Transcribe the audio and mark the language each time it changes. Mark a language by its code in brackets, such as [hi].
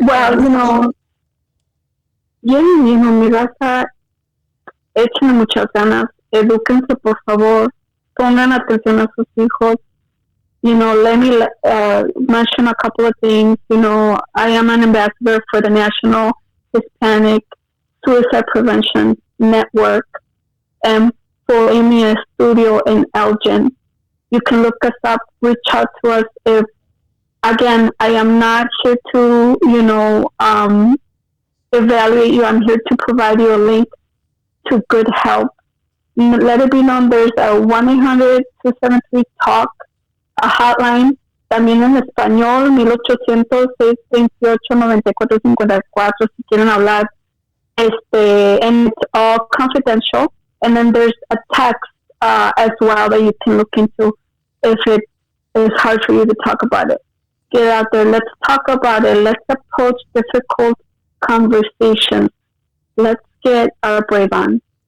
[en] Well, you know, [es] mi raza, échenle muchas ganas, edúquense por favor, pongan atención a sus hijos. [en] You know, let me mention a couple of things. You know, I am an ambassador for the National Hispanic Suicide Prevention Network and for Amy Studio in Elgin. You can look us up, reach out to us. Again, I am not here to, you know, evaluate you. I'm here to provide you a link to good help. Let it be known there's a 1-800-273-TALK, a hotline, [es] también en español, [en] 1800-628-9454 [es] si quieren hablar. [en] And it's all confidential. And then there's a text as well that you can look into if it is hard for you to talk about it. Get out there. Let's talk about it. Let's approach difficult conversations. Let's get our brave on.